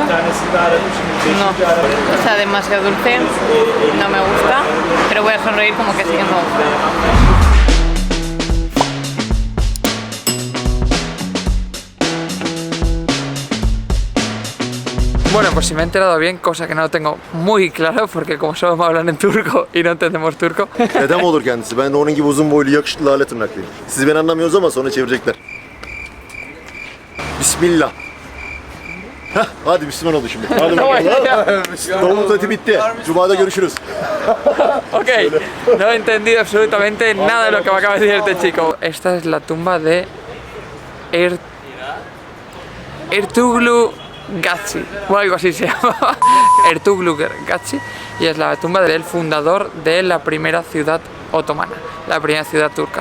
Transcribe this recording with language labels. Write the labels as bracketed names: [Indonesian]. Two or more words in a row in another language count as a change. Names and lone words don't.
[Spanish] No, o sea, demasiado dulce, no me gusta, pero voy a sonreír como que sí que me gusta. Bueno, pues si me he enterado bien, cosa que no lo tengo muy claro porque como solo me hablan en turco y no entendemos turco. [Turkish] Dedem olur kendisi. Ben de onun gibi uzun boylu yakışıklı lale tırnaklıyım. Siz beni anlamıyorsunuz ama sonra çevirecekler. Bismillah. Heh, hadi Müslüman oldu şimdi. Hadi bakalım. Doğum eti bitti. Cuma'da görüşürüz. [Spanish] Ok, no he entendido absolutamente nada de lo que me acaba de decir este chico. Esta es la tumba de Ertuğrul Gazi, o algo así se llama. Ertuğrul Gazi, y es la tumba del fundador de la primera ciudad otomana, la primera ciudad turca.